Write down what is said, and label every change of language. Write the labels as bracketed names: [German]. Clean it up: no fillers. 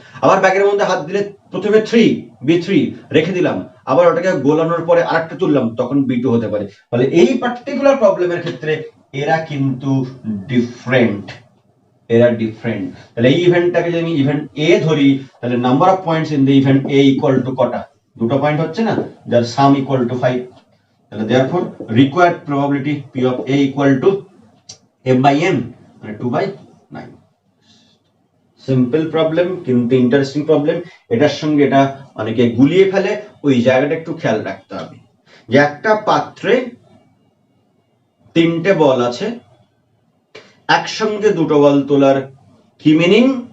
[Bangla] আবার ব্যাগের মধ্যে হাত দিলে প্রথমে 3 B3 রেখে দিলাম, আবার ওটাকে গোলানোর পরে আরেকটা তুললাম, তখন B2 হতে পারে। তাহলে এই পার্টিকুলার প্রবলেমের ক্ষেত্রে এরা কিন্তু ডিফারেন্ট, এরা ডিফারেন্ট। তাহলে এই ইভেন্টটাকে যদি আমি ইভেন্ট A ধরি, তাহলে [English] number of points in the event A equal to [Bangla] কটা? দুটো পয়েন্ট হচ্ছে না, যার সাম ইকুয়াল টু 5। তাহলে [English] therefore required probability P of A equal to M by N, [Bangla] মানে [English] 2/9। [Bangla] সিম্পল প্রবলেম কিন্তু ইন্টারেস্টিং প্রবলেম। এটার সঙ্গে এটা অনেকে গুলিয়ে ফেলে, ওই জায়গাটা একটু খেয়াল রাখতে হবে যে একটা পাত্রে 3টে বল আছে, একসঙ্গে 2টো বল তোলার কি মিনিং?